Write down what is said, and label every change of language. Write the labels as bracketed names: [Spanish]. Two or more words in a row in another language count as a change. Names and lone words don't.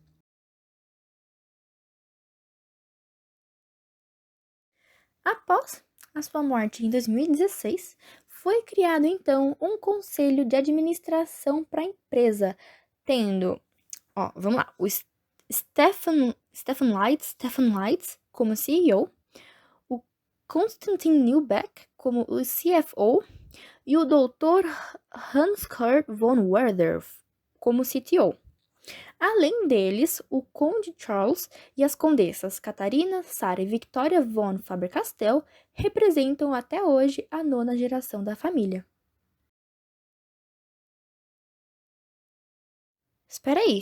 [Portuguese] Após a sua morte em 2016, foi criado então um conselho de administração para a empresa, tendo, vamos lá, o Stefan Leitz como CEO, o Konstantin Neubeck como o CFO e o Dr. Hans-Kurt von Werder como CTO. Além deles, o Conde Charles e as condessas Catarina, Sarah e Victoria von Faber-Castell representam até hoje a 9ª geração da família. Espera aí.